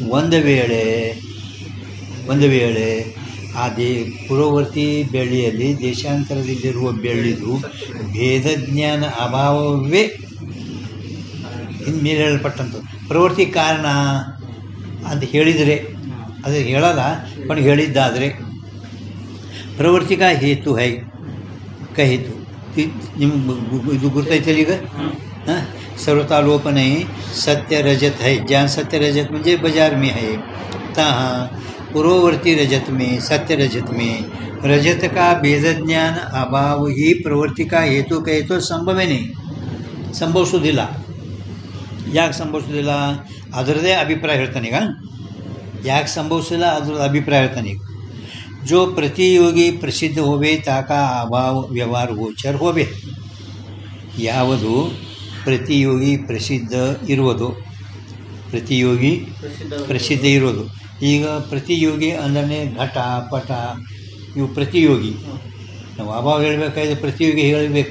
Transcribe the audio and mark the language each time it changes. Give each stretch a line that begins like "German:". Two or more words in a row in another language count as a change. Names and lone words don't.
Kannada: ಒಂದು ವೇಳೆ ಆ ಪುರೋವರ್ತಿ ಬೆಳ್ಳಿಯಲ್ಲಿ ದೇಶಾಂತರದಲ್ಲಿರುವ ಬೆಳ್ಳಿದು ಭೇದಜ್ಞಾನ ಅಭಾವವೇ ಮೇಲೆ ಹೇಳಲ್ಪಟ್ಟಂಥ ಪ್ರವೃತ್ತಿ ಕಾರಣ ಅಂತ ಹೇಳಿದರೆ, ಅದು ಹೇಳಲ್ಲ, ಬಟ್ ಹೇಳಿದ್ದಾದರೆ
Hindi: प्रवृत्ति का हेतु है हेतु.
Kannada: ನಿಮ್ಗೆ ಇದು ಗುರ್ತೈತಲ್ಲ ಈಗ. ಹಾಂ,
Hindi: सर्वथा लोप नहीं, सत्य रजत है. जहाँ सत्य रजत मुझे बाजार में है, तहाँ पूर्ववर्ती रजत में सत्य रजत में रजत का भेद ज्ञान अभाव ही प्रवृत्ति का हेतु कहे तो संभव नहीं,
Kannada: ಸಂಭವಿಸೋದಿಲ್ಲ. ಯಾಕೆ ಸಂಭವಿಸೋದಿಲ್ಲ ಅದರದೇ ಅಭಿಪ್ರಾಯ ಹೇಳ್ತಾನೀಗ. ಯಾಕೆ ಸಂಭವಿಸಿಲ್ಲ ಅದ್ರದ್ದು ಅಭಿಪ್ರಾಯ ಹೇಳ್ತಾನೀಗ.
Hindi: जो प्रतियोगी प्रसिद्ध होवे ताका अभाव व्यवहार गोचर होवे.
Kannada: ಯಾವುದು ಪ್ರತಿಯೋಗಿ ಪ್ರಸಿದ್ಧ ಇರುವುದು, ಪ್ರತಿಯೋಗಿ ಪ್ರಸಿದ್ಧ ಇರೋದು. ಈಗ ಪ್ರತಿಯೋಗಿ ಅಂದರೆ ಘಟ ಪಟ ಇವು ಪ್ರತಿಯೋಗಿ. ನಾವು ಅಭಾವ ಹೇಳಬೇಕಾದ್ರೆ ಪ್ರತಿಯೋಗಿ ಹೇಳಬೇಕು.